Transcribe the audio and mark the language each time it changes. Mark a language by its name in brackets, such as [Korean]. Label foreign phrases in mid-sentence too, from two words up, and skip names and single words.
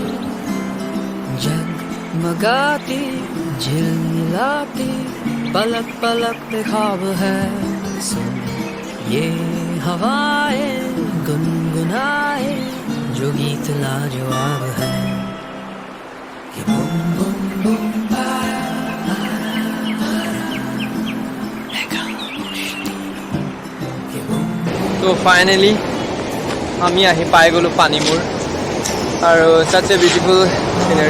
[Hindi] जगमगाती झिलमिलाती पलक पलक पे ख्वाब है, सुन ये हवाएं गुनगुनाए जो गीत लाजवाब है। [Assamese] তো ফাইনেলি আমি আহি পাই গ'লোঁ পানীমূৰ আৰু [English] such a beautiful scenery.